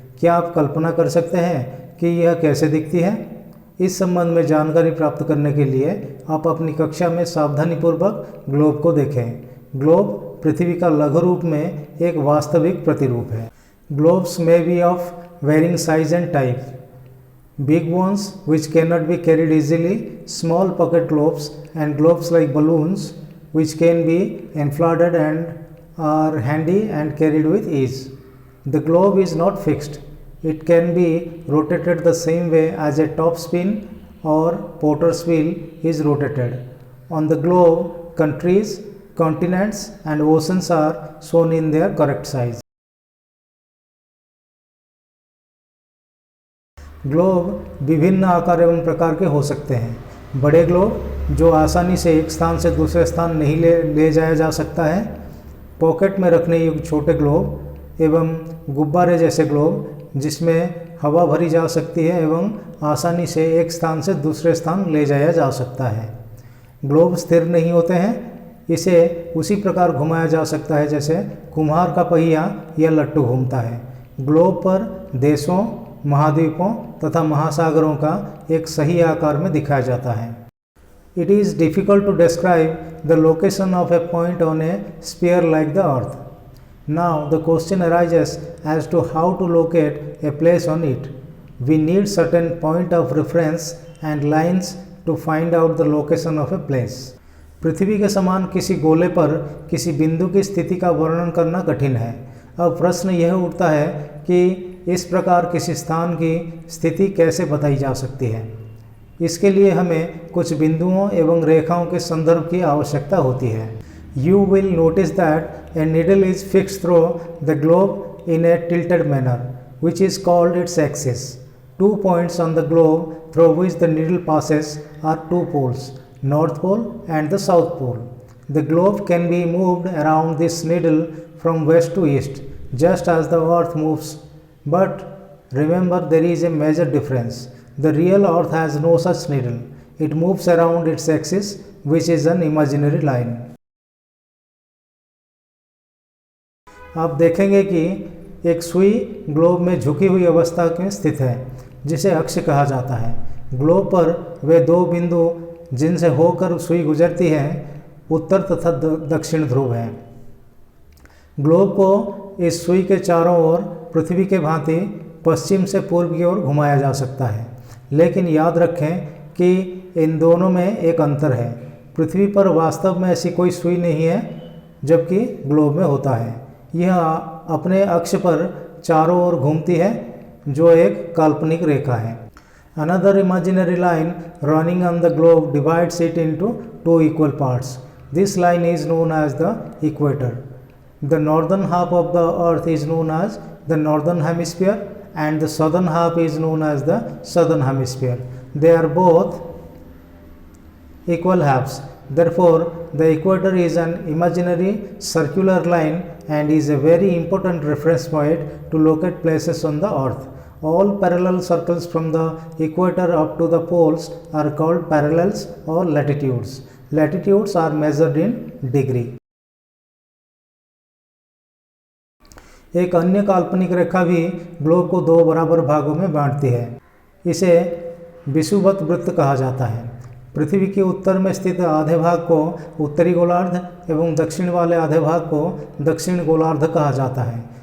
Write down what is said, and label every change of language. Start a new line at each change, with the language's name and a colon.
Hindi: क्या आप कल्पना कर सकते हैं कि यह कैसे दिखती है? इस संबंध में जानकारी प्राप्त करने के लिए आप अपनी कक्षा में सावधानीपूर्वक ग्लोब को देखें। ग्लोब पृथ्वी का लघु रूप में एक वास्तविक प्रतिरूप है।
English: Globes may be of varying size and type. Big ones which cannot be carried easily, small pocket globes, and globes like balloons which can be inflated and are handy and carried with ease. The globe is not fixed. It can be rotated the same way as a top spin or potter's wheel is rotated. On the globe, countries, continents and oceans are shown in their correct size.
Hindi: Globe विभिन्न आकार एवं प्रकार के हो सकते हैं। बड़े globe जो आसानी से एक स्थान से दूसरे स्थान नहीं ले जाया जा सकता है, पॉकेट में रखने योग्य छोटे ग्लोब एवं गुब्बारे जैसे ग्लोब जिसमें हवा भरी जा सकती है एवं आसानी से एक स्थान से दूसरे स्थान ले जाया जा सकता है। ग्लोब स्थिर नहीं होते हैं, इसे उसी प्रकार घुमाया जा सकता है जैसे कुम्हार का पहिया या लट्टू घूमता है। ग्लोब पर देशों, महाद्वीपों तथा महासागरों का एक सही आकार में दिखाया जाता है।
English: It is difficult to describe the location of a point on a sphere like the Earth. Now the question arises as to how to locate a place on it. We need certain point of reference and lines to find out the location of a place.
Hindi: पृथ्वी के समान किसी गोले पर किसी बिंदु की स्थिति का वर्णन करना कठिन है। अब प्रश्न यह उठता है कि इस प्रकार किसी स्थान की स्थिति कैसे बताई जा सकती है। इसके लिए हमें कुछ बिंदुओं एवं रेखाओं के संदर्भ की आवश्यकता होती है।
English: You will notice that a needle is fixed through the globe in a tilted manner, which is called its axis. 2 points on the globe through which the needle passes are 2 poles, North Pole and the South Pole. The globe can be moved around this needle from west to east, just as the Earth moves. But remember, there is a major difference. The real Earth has no such needle. It moves around its axis, which is an imaginary line.
Hindi: आप देखेंगे कि एक सुई globe में झुकी हुई अवस्था में स्थित है, जिसे अक्ष कहा जाता है। ग्लोब पर वे 2 बिंदु जिनसे होकर सुई गुजरती है, उत्तर तथा दक्षिण ध्रुव हैं। ग्लोब को इस सुई के चारों ओर पृथ्वी के भांति पश्चिम से पूर्व की ओर घुमाया जा सकता है, लेकिन याद रखें कि इन दोनों में एक अंतर है। पृथ्वी पर वास्तव में ऐसी कोई सुई नहीं है, जबकि ग्लोब में होता है। यह अपने अक्ष पर चारों ओर घूमती है, जो एक काल्पनिक रेखा है।
English: Another imaginary line running on the globe divides it into 2 equal parts. This line is known as the equator. The northern half of the Earth is known as the northern hemisphere and the southern half is known as the southern hemisphere. They are both equal halves. Therefore, the equator is an imaginary circular line and is a very important reference point to locate places on the Earth. All parallel circles from the equator up to the poles are called parallels or latitudes. Latitudes are measured in degree.
Hindi: एक अन्य काल्पनिक रेखा भी globe को 2 बराबर भागों में बांटती है। इसे विषुवत वृत्त कहा जाता है। पृथ्वी के उत्तर में स्थित आधे भाग को उत्तरी गोलार्ध एवं दक्षिण वाले आधे भाग को दक्षिण गोलार्ध कहा जाता है।